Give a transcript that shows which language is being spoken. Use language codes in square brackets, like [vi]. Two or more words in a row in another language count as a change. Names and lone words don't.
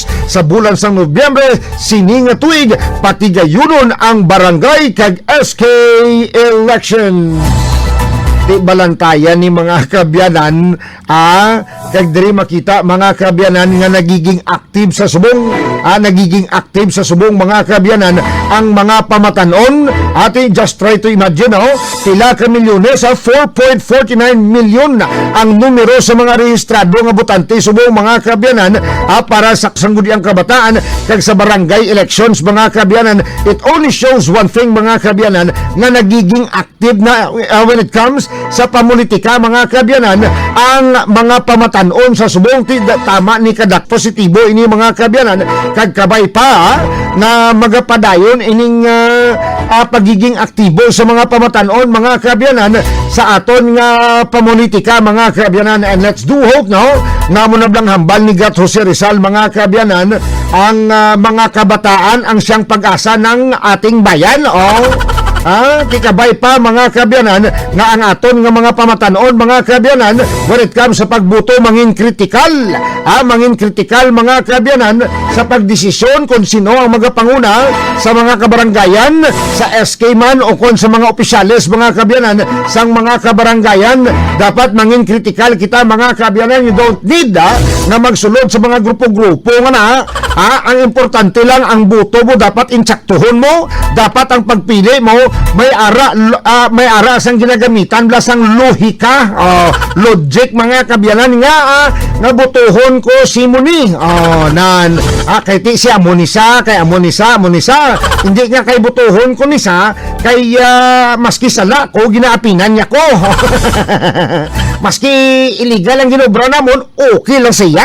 [hil] Sa bulan sang Nobyembre sini nga tuig patigayunon ang barangay kag SK election. Di balantayan ni mga kabyanan kag diri makita mga kabyanan nga nagiging active sa subong mga kabyanan ang mga pamatanon. Ati [en] just try to imagine [hil] pila ka milyones 4.49 milyon ang numero sa mga rehistrado nga botante subong mga kabyanan para sa sangguniang kabataan kag sa barangay elections mga kabyanan. [en] It only shows one thing [hil] mga kabyanan, nga nagiging active na [en] when it comes [hil] sa pamulitika mga kabyanan ang mga pamatanon sa subong. Tama ni kadak positibo ini mga kabyanan, kag kabay pa na magapadayon ining pagiging aktibo sa mga pamatanon mga kabyanan sa aton nga pamulitika mga kabyanan. [en] And let's do hope [hil] nga mo na blang hambal ni Gat Jose Rizal mga kabyanan [tl] ang mga kabataan ang siyang pag-asa ng ating bayan. [hil] Kikabay pa mga kabyanan nga ang aton nga mga pamatanon mga kabyanan [en] when it comes [hil] sa pagbuto mangin kritikal mga kabyanan sa pagdesisyon kung sino ang magapanguna sa mga kabaranggayan sa SK man o kung sa mga opisyales mga kabyanan sang mga kabaranggayan. Dapat mangin kritikal kita mga kabyanan. [en] You don't need [hil] na magsulod sa mga grupo-grupo nga na. Ang importante lang ang buto mo, dapat insaktuhon mo, dapat ang pagpili mo may ara sang ginagamitan blasang lohika, logic mga kabyanan nga nabutuhon ko si Muni kay ti si amonisa hindi nga kay butuhon ko nisa kay maski sala ko ginaapinan niya ko maski illegal ang ginobra namon, okay lang siya.